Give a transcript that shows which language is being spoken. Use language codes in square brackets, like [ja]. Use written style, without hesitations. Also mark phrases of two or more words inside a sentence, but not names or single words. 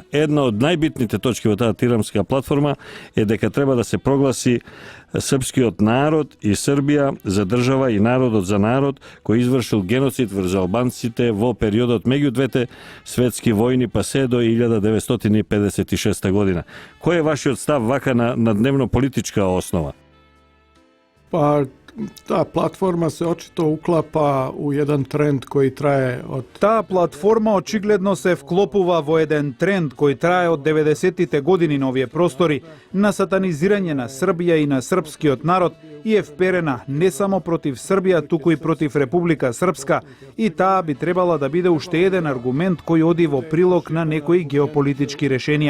[mk] Една од најбитните точки во таа тиранска платформа е дека треба да се прогласи српскиот народ и Србија за држава и народот за народ кој извршил геноцид врз албанците во периодот меѓу двете светски војни па се до 1956 година. Кој е вашиот став вака на дневно политичка основа? [sr] Pa ta platforma se očito uklapa u jedan trend koji traje od... [mk] Таа платформа очигледно се вклопува во еден тренд кој трае од 90-тите години на овие простори, на сатанизирање на Србија и на српскиот народ, и е вперена не само против Србија, туку и против Република Српска, и таа би требала да биде уште еден аргумент кој оди во прилог на некои геополитички решенија.